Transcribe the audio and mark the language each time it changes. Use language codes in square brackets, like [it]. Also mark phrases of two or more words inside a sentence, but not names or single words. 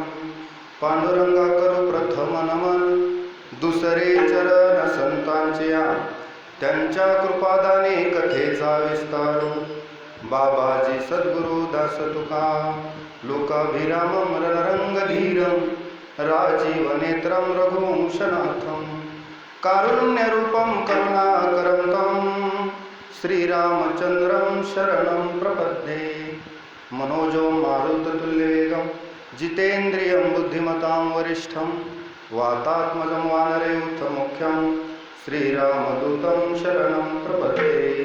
[mr] पांडुरंगा करू प्रथम नमन, दुसरे चरण संतांचे या, त्यांच्या कृपादाने कथेचा विस्तारू. बाबाजी सद्गुरु दास तुका, [sa] लोकाभिरामं रणरंगधीरं, राजीवनेत्रं रघुवंशनाथं, कारुण्यरूपं करुणाकरं तं, श्रीरामचंद्रं शरणं प्रपद्ये. मनोजो मारुततुल्यवेगं, जितेन्द्रियं बुद्धिमतां वरिष्ठं, वातात्मजं वानरयूथमुख्यं, श्रीरामदूतं शरणं प्रपद्ये.